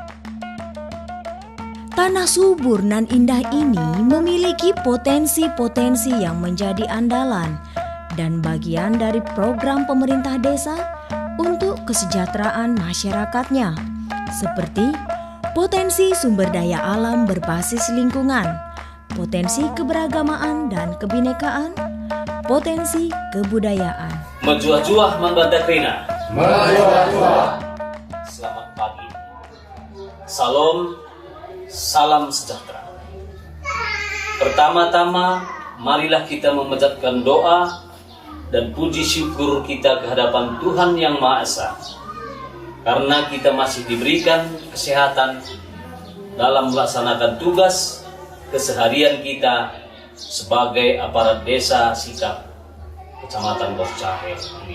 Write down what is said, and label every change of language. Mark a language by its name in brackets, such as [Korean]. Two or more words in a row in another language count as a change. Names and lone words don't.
[Indonesian] Tanah subur nan indah ini memiliki potensi-potensi yang menjadi andalan dan bagian dari program pemerintah desa untuk kesejahteraan masyarakatnya, seperti potensi sumber daya alam berbasis lingkungan, potensi keberagamaan dan kebinekaan, potensi kebudayaan. [Batak Karo] Menjuah-juah Manbandakrina. Menjuah-juah. [Indonesian] Selamat pagi. Salam sejahtera. Pertama-tama, marilah kita memanjatkan doa dan puji syukur kita kehadapan Tuhan Yang Maha Esa, karena kita masih diberikan kesehatan dalam melaksanakan tugas keseharian kita sebagai aparat desa Sikap, Kecamatan Barus Jahe ini.